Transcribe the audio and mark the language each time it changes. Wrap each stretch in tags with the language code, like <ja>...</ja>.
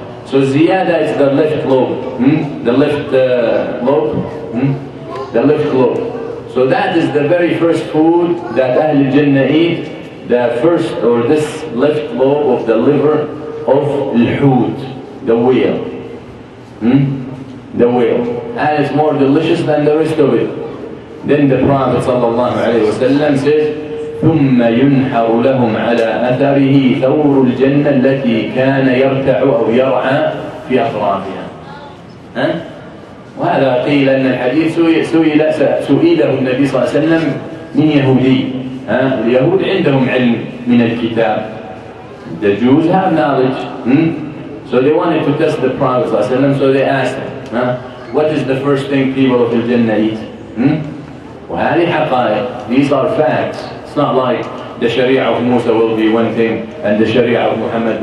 <en>So ziyada is the left lobe, the left lobe, the left lobe. So that is the very first food that Ahl Jannah eat, the first or this left lobe of the liver of al-hut, the whale. the whale, and it's more delicious than the rest of it. Then the Prophet ﷺ says,</en> <ar>ثم ينحر لهم على أثره ثور الجنة التي كان يرتع أو يرعى في أطرافها. وهذا قيل أن الحديث سئله النبي صلى الله عليه وسلم من يهودي. اليهود عندهم علم من الكتاب.</ar> <en>The Jews have knowledge. So they wanted to test the Prophet صلى الله عليه وسلم, so they asked him, what is the first thing people of Al-Jannah eat?</en> <ar>وهذه حقائق.</ar> <en>These are facts. It's not like the Sharia of Musa will be one thing and the Sharia of Muhammad.</en>